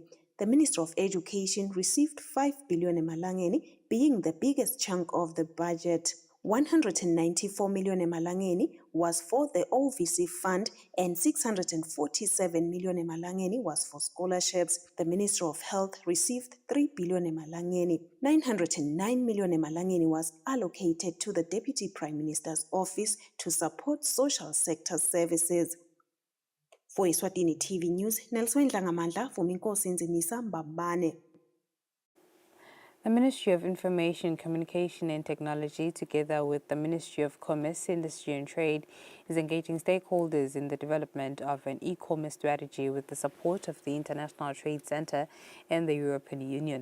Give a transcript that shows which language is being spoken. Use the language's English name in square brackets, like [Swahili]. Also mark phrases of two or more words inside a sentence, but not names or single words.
[English] The Minister of Education received 5 billion emalangeni, being the biggest chunk of the budget. 194 million emalangeni was for the OVC fund and 647 million emalangeni was for scholarships. The Minister of Health received 3 billion emalangeni. 909 million emalangeni was allocated to the Deputy Prime Minister's office to support social sector services. For Eswatini TV News, Nelson Dlangamandla, Fuminkosi Nzinisa Mbambane. The Ministry of Information, Communication and Technology, together with the Ministry of Commerce, Industry and Trade, is engaging stakeholders in the development of an e-commerce strategy with the support of the International Trade Center and the European Union.